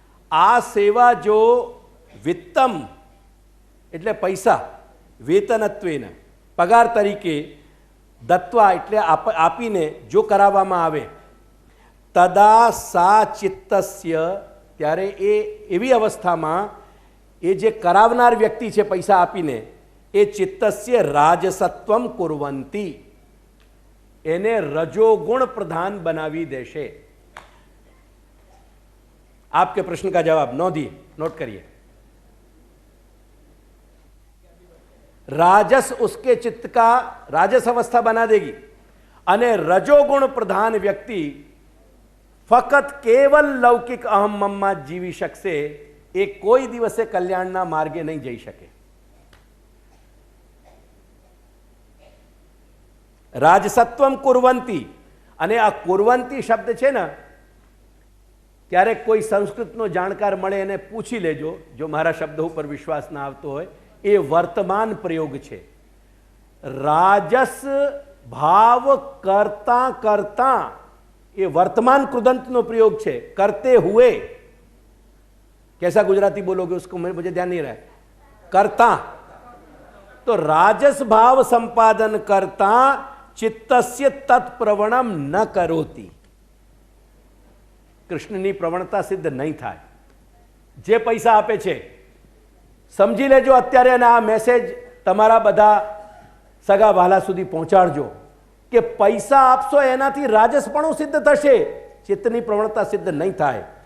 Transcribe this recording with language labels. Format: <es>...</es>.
<gu>આ સેવા જો વિત્તમ એટલે પૈસા, વેતનત્વેન પગાર તરીકે, દત્વા એટલે આપીને જો કરાવવામાં આવે, તદા સા ચિત્તસ્ય, ત્યારે એ એવી અવસ્થામાં એ જે કરાવનાર વ્યક્તિ છે પૈસા આપીને, એ ચિત્તસ્ય રાજસત્વમ કુર્વંતી, એને રજોગુણ પ્રધાન બનાવી દેશે.</gu> <hi>आपके प्रश्न का जवाब नोंधिए, नोट करिए. राजस उसके चित्त का राजस अवस्था बना देगी,</hi> <gu>અને રજોગુણ પ્રધાન વ્યક્તિ ફક્ત કેવલ લૌકિક અહમ મમમાં જ જીવી શકશે. એ કોઈ દિવસે કલ્યાણના માર્ગે નહીં જઈ શકે. રાજસત્વમ કુર્વંતી, અને આ કુર્વંતી શબ્દ છે ને, ક્યારેક કોઈ સંસ્કૃતનો જાણકાર મળે એને પૂછી લેજો, જો મારા શબ્દો ઉપર વિશ્વાસ ના આવતો હોય. એ વર્તમાન પ્રયોગ છે. રાજસ ભાવ કરતા કરતા, એ વર્તમાન કૃદંતનો પ્રયોગ છે.</gu> <hi>કરતે હુએ, कैसा गुजराती बोलोगे उसको मुझे ध्यान नहीं रहा है. करता, तो राजस भाव संपादन करता</hi> <sa>चित्तस्य तत्प्रवणम न करोति.</sa> <gu>કૃષ્ણની પ્રવણતા સિદ્ધ નહીં થાય. જે પૈસા આપે છે, સમજી લેજો અત્યારે, અને આ મેસેજ તમારા બધા સગા વહાલા સુધી પહોંચાડજો કે પૈસા આપશો એનાથી રાજસપણું સિદ્ધ થશે, ચિત્તની પ્રવણતા સિદ્ધ નહીં થાય.</gu>